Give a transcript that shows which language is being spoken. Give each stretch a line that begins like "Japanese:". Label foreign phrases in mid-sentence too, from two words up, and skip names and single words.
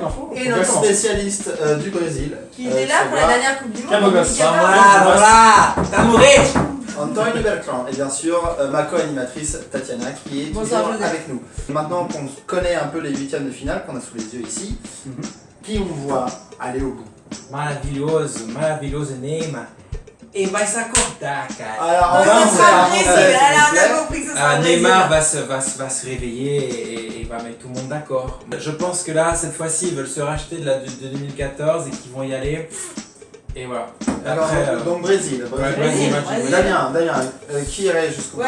French: Et notre spécialiste du Brésil. Qui était là pour la dernière Coupe du Monde. Voilà, Tamouré. Antoine Bertrand et bien sûr ma co-animatrice Tatiana qui est toujours avec nous. Maintenant qu'on connaît un peu les huitièmes de finale qu'on a sous les yeux ici, qui on voit aller au bout? Maravilhoso Neymar. Et vai s'accorder, cara. Alors Neymar va se réveiller et va mettre tout le monde d'accord. Je pense que là, cette fois-ci, ils veulent se racheter de 2014 et qu'ils vont y aller. Et voilà. Alors, donc Brésil. Damien, qui irait jusqu'au bout?